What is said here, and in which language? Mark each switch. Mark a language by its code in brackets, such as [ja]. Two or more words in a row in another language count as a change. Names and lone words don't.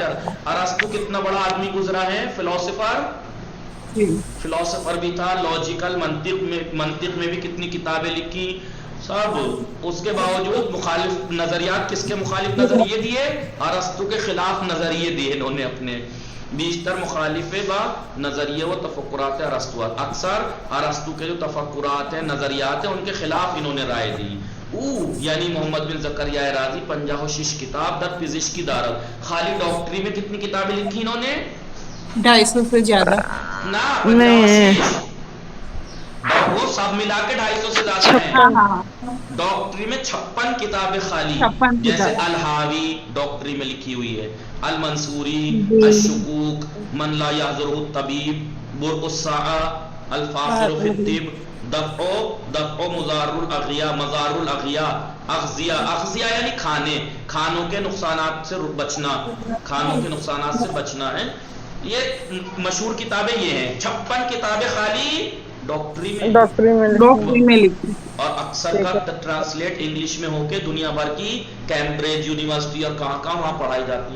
[ur] ارسطو کتنا بڑا آدمی گزرا ہے، فلسفر بھی تھا، لاجیکل منطق میں بھی کتنی کتابیں لکھی، صاحب اس کے باوجود مخالف نظریات، کس کے مخالف نظریے دیے؟ ارسطو کے خلاف نظریے دیے انہوں نے اپنے، [fa] بیشتر مخالف با نظریے و تفکرات ارسطو، [ur] اکثر ارسطو کے جو تفکرات ہیں نظریات ہیں ان کے خلاف انہوں نے رائے دی. [fa] یعنی محمد بن زکریا رازی 56 کتاب در پزشکی دارد. [ur] خالی ڈاکٹری میں کتنی کتابیں لکھی انہوں نے؟ 250 سے زیادہ نا 55. وہ سب ملا کے 250 سے زیادہ ہیں. ڈاکٹری میں 56 کتابیں خالی، جیسے الحاوی ڈاکٹری میں لکھی ہوئی ہے، المنصوری، الشکوک، من لا یحضرہ الطبیب، برق الساعہ، الفاخر فی الطب، دفع مضار الاغیاء، مضار الاغیاء، اغذیہ یعنی کھانوں کے نقصانات سے بچنا، کھانوں کے نقصانات سے بچنا ہے. یہ مشہور کتابیں یہ ہیں. 56 کتابیں خالی ڈاکٹری میں لکھی، اور اکثر کا [en] translate English [ur] میں ہو کے دنیا بھر کی کیمبرج یونیورسٹی اور کہاں کہاں وہاں پڑھائی جاتی ہیں.